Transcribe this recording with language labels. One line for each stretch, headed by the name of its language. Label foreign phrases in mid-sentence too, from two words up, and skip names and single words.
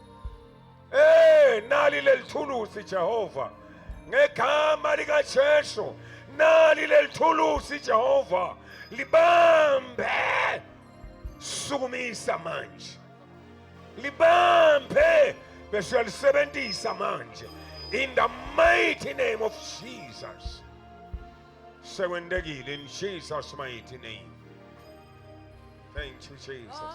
Zulu: nali lelithulusi Jehova ngegama lika Jesu nali lelithulusi Jehova libambe sukumisa manje libambe bese uyalisebenzisa manje
English: in the mighty name of Jesus
Zulu: sekwendekile
English: in Jesus mighty name thank you Jesus